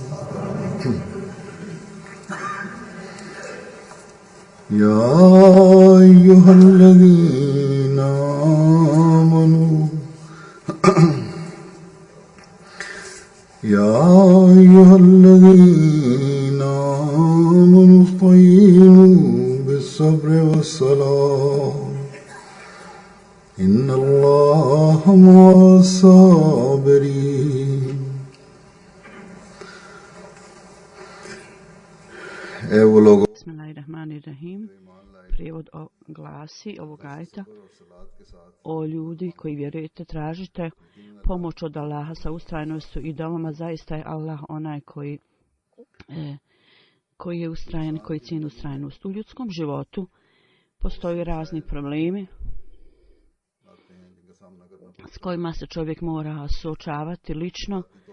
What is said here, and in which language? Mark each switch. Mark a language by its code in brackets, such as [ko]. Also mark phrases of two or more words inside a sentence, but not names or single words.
[ar] يا أيها الذين آمنوا استعينوا بالصبر والصلاة إن الله مع الصابرين. Bismillahirrahmanirrahim. [bs] Prijevod glasi ovog ajeta: O ljudi koji vjerujete, tražite pomoć od Allaha sa ustrajnošću i dovama. Zaista je Allah onaj koji je ustrajan, koji cijeni ustrajnost. U ljudskom životu postoje razni problemi s kojima se čovjek mora suočavati lično.